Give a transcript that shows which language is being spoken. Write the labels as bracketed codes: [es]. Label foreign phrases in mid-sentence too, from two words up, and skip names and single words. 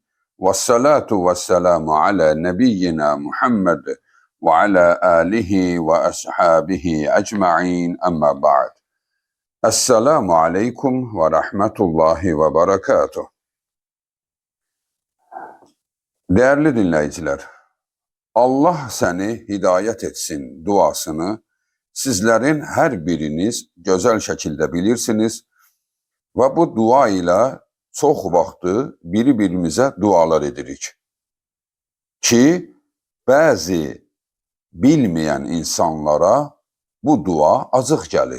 [ar] والصلاة والسلام على نبينا محمد وعلى آله وأصحابه أجمعين أما بعد. السلام عليكم ورحمة الله وبركاته. [tr] Değerli dinleyiciler, [az] Allah səni hidayət etsin duasını sizlərin hər biriniz gözəl şəkildə bilirsiniz və bu dua ilə çox vaxtı bir-birimizə dualar edirik ki, bəzi bilməyən insanlara bu dua acıq gəlir.